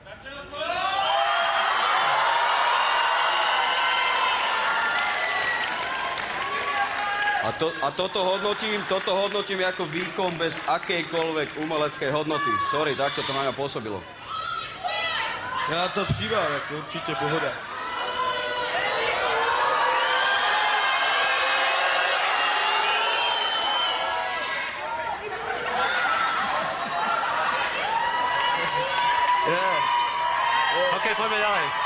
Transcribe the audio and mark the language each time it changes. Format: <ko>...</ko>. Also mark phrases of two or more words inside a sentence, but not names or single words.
<sk>A toto hodnotím ako výkon bez akejkoľvek umeleckej hodnoty. Sorry, takto to na mňa pôsobilo.</sk> <cs>Já to přívám, jako určitě pohoda.</cs> <sk>OK, poďme ďalej.</sk>